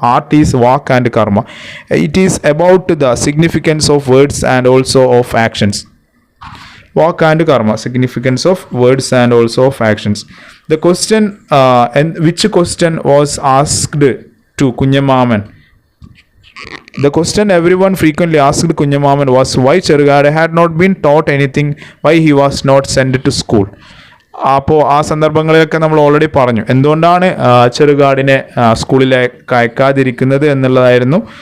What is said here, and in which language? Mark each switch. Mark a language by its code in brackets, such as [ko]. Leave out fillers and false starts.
[en] Art is vaak and karma. It is about the significance of words and also of actions. Vaak and karma, significance of words and also of actions. The question which question was asked to Kunhammaman? The question everyone frequently asked Kunyammaman was why Cherugade had not been taught anything, why he was not sent to school. [ml] അപ്പോൾ ആ സന്ദർഭങ്ങളിലൊക്കെ നമ്മൾ already പറഞ്ഞു എന്തുകൊണ്ടാണ് ചെറുകാടിനെ സ്കൂളിലേക്ക് അയക്കാതിരിക്കുന്നത് എന്നുള്ളതായിരുന്നു.